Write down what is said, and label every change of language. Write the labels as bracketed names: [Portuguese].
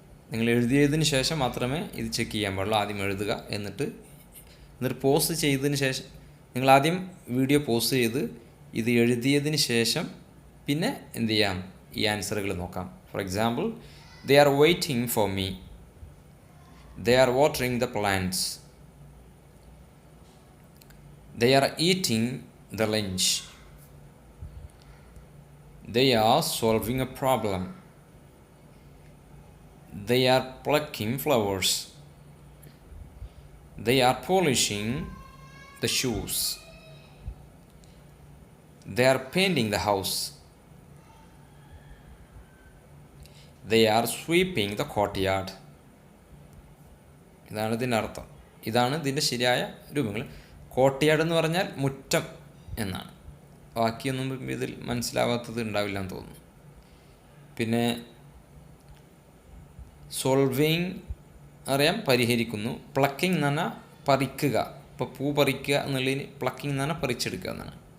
[Malayalam] നിങ്ങൾ എഴുതിയതിന് ശേഷം മാത്രമേ ഇത് ചെക്ക് ചെയ്യാൻ പാടുള്ളൂ. ആദ്യം എഴുതുക, എന്നിട്ട് പോസ്റ്റ് ചെയ്തതിന് ശേഷം നിങ്ങൾ ആദ്യം വീഡിയോ പോസ്റ്റ് ചെയ്ത് ഇത് എഴുതിയതിന് ശേഷം പിന്നെ എന്ത് ചെയ്യാം, ഈ ആൻസറുകൾ നോക്കാം. [English] For example, they are waiting for me, they are watering the plants, they are eating the lunch. They are solving a problem. They are plucking flowers. They are polishing the shoes. They are painting the house. They are sweeping the courtyard. [Malayalam] ഇതാണ് ഇതിൻ്റെ അർത്ഥം. ഇതാണ് ഇതിൻ്റെ ശരിയായ രൂപങ്ങൾ. Courtyard എന്ന് പറഞ്ഞാൽ മുറ്റം എന്നാണ്. ബാക്കിയൊന്നും ഇതിൽ മനസ്സിലാവാത്തത് ഉണ്ടാവില്ല എന്ന് തോന്നുന്നു. പിന്നെ സോൾവിങ് അറിയാം, പരിഹരിക്കുന്നു. പ്ലക്കിംഗ് എന്ന് പറഞ്ഞാൽ പറിക്കുക. ഇപ്പോൾ പൂ പറിക്കുക എന്നുള്ളതിന് പ്ലക്കിംഗ് എന്ന് പറഞ്ഞാൽ പറിച്ചെടുക്കുക എന്നാണ്.